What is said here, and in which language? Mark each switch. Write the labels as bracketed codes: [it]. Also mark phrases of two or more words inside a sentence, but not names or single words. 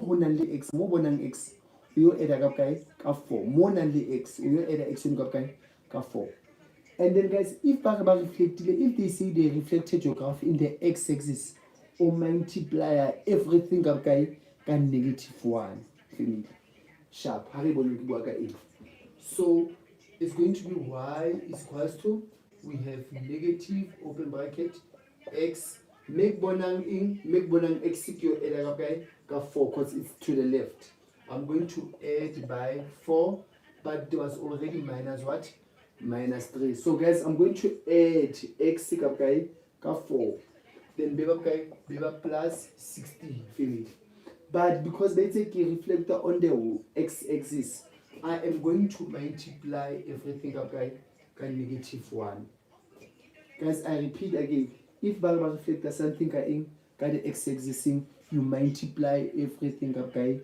[en] you add a ka 4 more only x you add a x in ka 4 and then guys if they say they reflected your graph in the x-axis or multiply everything ka -1 family sharp so it's going to be y is equals to we have negative open bracket x make bonang x ka 4 because it's to the left I'm going to add by 4 but there was already minus what minus 3 so guys I'm going to add x ka 4 then beba plus 16 family but because they take a reflector on the x-axis I am going to multiply everything ka -1 guys I repeat again if balba reflector something ka the x-axis you multiply everything ka